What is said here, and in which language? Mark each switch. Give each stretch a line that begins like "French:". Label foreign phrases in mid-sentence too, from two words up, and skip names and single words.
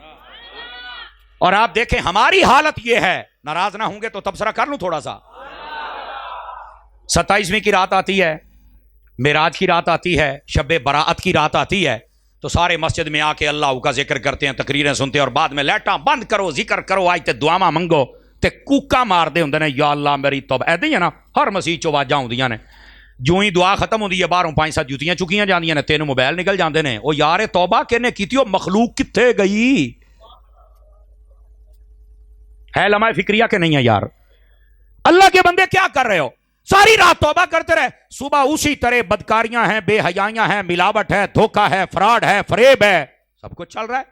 Urdu: اور آپ دیکھیں ہماری حالت یہ ہے، ناراض نہ ہوں گے تو تبصرہ کر لوں تھوڑا سا. 27ویں کی رات آتی ہے، معراج کی رات آتی ہے، شب براءت کی رات آتی ہے، تو سارے مسجد میں آ کے اللہ کا ذکر کرتے ہیں، تقریریں سنتے ہیں، اور بعد میں لیٹاں بند کرو، ذکر کرو،
Punjabi: آج تے دعاواں منگو تے کوکا مار دے ہوندے نے، یا اللہ میری توبہ. ایدے ہی ہے نا، ہر مسیح چ واجاں ہوندیاں نے. جو ہی دعا ختم ہوتی ہے باہروں 5-7 جوتیاں چکیاں جاندیاں نے 3 موبائل نکل جاندے نے. او یار توبہ کہنے کیتی او مخلوق کتھے گئی ہے؟
Urdu: لمحہ فکریہ کے نہیں ہے یار. اللہ کے بندے کیا کر رہے ہو؟ ساری رات توبہ کرتے رہے, صبح اسی طرح بدکاریاں ہیں, بے حیائیاں ہیں, ملاوٹ ہے, دھوکہ ہے, فراڈ ہے, فریب ہے, سب کچھ چل رہا ہے.